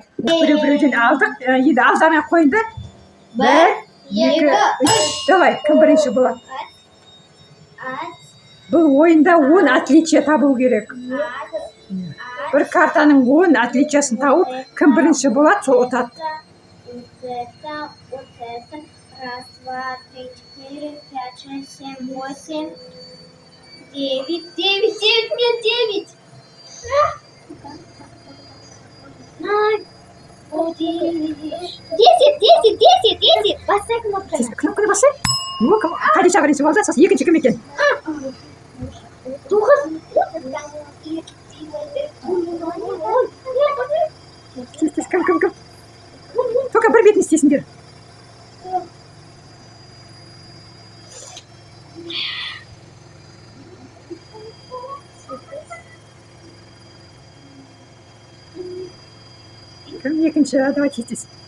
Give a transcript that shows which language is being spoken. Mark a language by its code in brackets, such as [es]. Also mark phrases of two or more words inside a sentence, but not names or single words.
[kk] Біреуден алдық, енді алдана қойды. Бір, екі, үш. Давай, кім бірінші болады? Бұл ойында 10 отличие табу керек. Bir картаның 10 отличиясын тауып, кім бірінші болады, сол ұтады. [ru] Раз, два, три, четыре, пять, шесть, семь, восемь, девять, девять. Десять. [kk] Бастай кнопканы. Кнопканы басай. Қадиша бірінші болды, сосын екінші кім екен? Кім. Только бір бетін істесіңдер. Кім екінші? Давай тез.